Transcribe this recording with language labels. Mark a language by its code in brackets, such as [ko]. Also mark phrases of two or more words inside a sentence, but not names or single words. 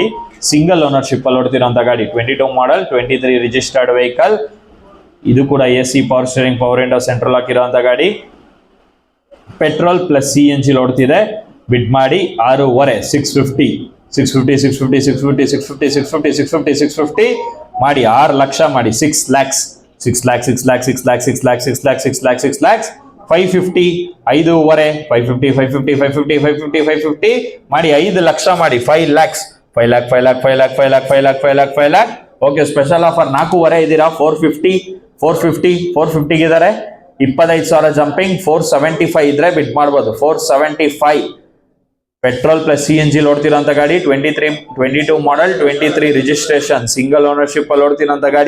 [en] single ownership [kn] ಅಲ್ಲಿ ಓಡ್ತಿರೋಂಥ ಗಾಡಿ. 22 ಮಾಡೆಲ್ 23 [en] registered vehicle. [kn] ಇದು ಕೂಡ [en] AC power steering, power window, [kn] ಸೆಂಟ್ರಲ್ ಹಾಕಿರೋಂಥ ಗಾಡಿ. [en] petrol plus CNG [kn] ಓಡ್ತಿದೆ. ಬಿಡ್ ಮಾಡಿ 6.5 650 650 650 650 650 650 650 650 ಮಾಡಿ 6 ಲಕ್ಷ ಮಾಡಿ 6 lakhs 6 lakh 6 lakh 6 lakh 6 lakh 6 lakh 6 lakh 6 lakhs 550 5.5 550 550 550 550 550 ಮಾಡಿ 5 ಲಕ್ಷ ಮಾಡಿ 5 lakhs 5 lakh 5 lakh 5 lakh 5 lakh 5 lakh 5 lakh 5 lakh. [en] OK, special offer [kn] 4.5 ಇದ್ದೀರಾ 450 450 450 ಇದ್ದಾರೆ. 25,000 ಜಂಪಿಂಗ್. 475 ಇದ್ರೆ ಬಿಡ್ ಮಾಡ್ಬೋದು. 475 [en] petrol plus CNG [kn] ಓಡ್ತಿರೋಂಥ ಗಾಡಿ. 22 ಮಾಡೆಲ್ 23 [en] registration single ownership [kn] ಅಲ್ಲಿ ಓಡ್ತಿರೋಂಥ ಗಾಡಿ.